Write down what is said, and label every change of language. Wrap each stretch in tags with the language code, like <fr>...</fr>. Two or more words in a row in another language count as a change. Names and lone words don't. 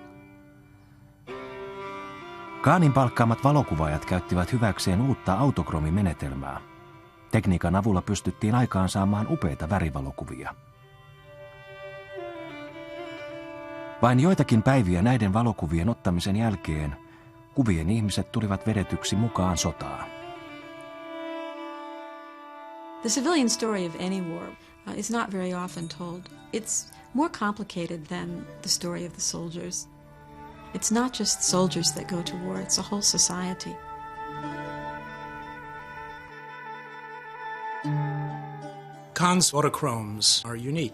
<fi>Kahnin palkkaamat valokuvaajat käyttivät hyväkseen uutta autokromimenetelmää. Tekniikan avulla pystyttiin aikaansaamaan upeita värivalokuvia. Vain joitakin päiviä näiden valokuvien ottamisen jälkeen kuvien ihmiset tulivat vedetyksi mukaan sotaan.</fi> <en>The civilian story of any war is not very often told. It's more complicated than the story of the soldiers. It's not just soldiers that go to war, it's a whole society. Kahn's autochromes are unique.</en>